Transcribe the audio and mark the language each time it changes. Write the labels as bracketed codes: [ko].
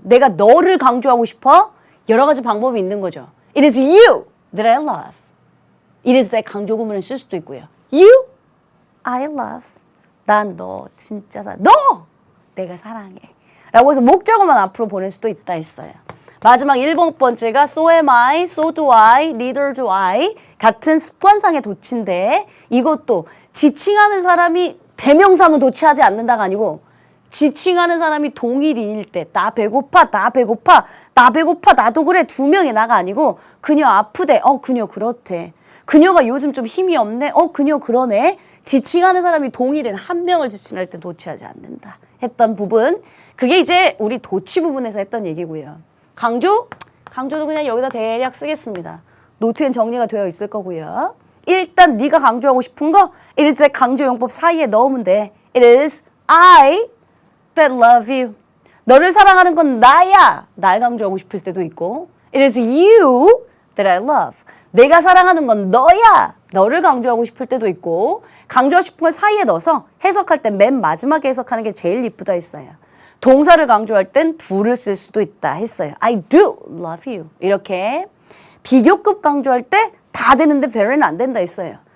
[ko] 내가 너를 강조하고 싶어. 여러 가지 방법이 있는 거죠. [en] It is you that I love. It is that [ko] 강조 구문을 쓸 수도 있고요. [en] You, I love. [ko] 난 너 진짜 너 내가 사랑해. 라고 해서 목적어만 앞으로 보낼 수도 있다 했어요. 마지막 7번째가 [en] so am I, so do I, [ko] neither do I 같은 습관상의 도치인데 이것도 지칭하는 사람이 대명사문 도취하지 않는다가 아니고 지칭하는 사람이 동일인일 때 나 배고파 나 배고파 나 배고파 나도 그래 두 명의 나가 아니고 그녀 아프대 그녀 그렇대 그녀가 요즘 좀 힘이 없네 그녀 그러네 지칭하는 사람이 동일인 한 명을 지칭할 때 도취하지 않는다 했던 부분 그게 이제 우리 도취 부분에서 했던 얘기고요. 강조도 그냥 여기다 대략 쓰겠습니다. 노트엔 정리가 되어 있을 거고요. 일단 네가 강조하고 싶은 거 [en] it is that [ko] 강조용법 사이에 넣으면 돼. [en] It is I that love you. [ko] 너를 사랑하는 건 나야. 날 강조하고 싶을 때도 있고 [en] it is you that I love. [ko] 내가 사랑하는 건 너야. 너를 강조하고 싶을 때도 있고 강조하고 싶은 걸 사이에 넣어서 해석할 때 맨 마지막에 해석하는 게 제일 이쁘다 했어요. 동사를 강조할 땐 do를 쓸 수도 있다 했어요. [en] I do love you. [ko] 이렇게 비교급 강조할 때 다 되는데 very는 안 된다 했어요.